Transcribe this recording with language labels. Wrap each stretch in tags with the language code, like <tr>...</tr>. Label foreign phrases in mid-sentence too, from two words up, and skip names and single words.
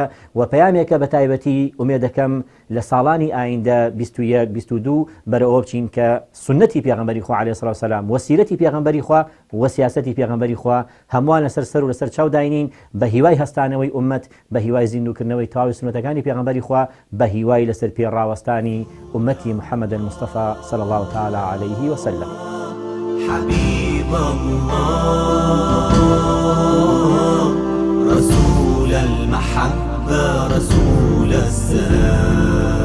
<ckb>و پەیامێکە بە تایبەتی ئومێد دەکەم لە ساڵانی ئایندە 21-22 بەرەوە بچین کە سنەتی پێغەمبەری خوا عەلەیهی سڵاو وسەلام و سیرەتی پێغەمبەری خوا و سیاسەتی پێغەمبەری خوا هەمووان لەسەر سەر و لەسەر چاو داینین بە هیوای هەستانەوەی ئومەت، بە هیوای زیندوکردنەوەی تەواوی سنەتەکانی پێغەمبەری خوا، بە هیوای لەسەر پێڕاوەستانی ئومەتی محەممەد الموستەفا</ckb> <ar>صلی الله تعالی علیه وسلم. حبيب الله رسول المحبة رسول السلام.</ar>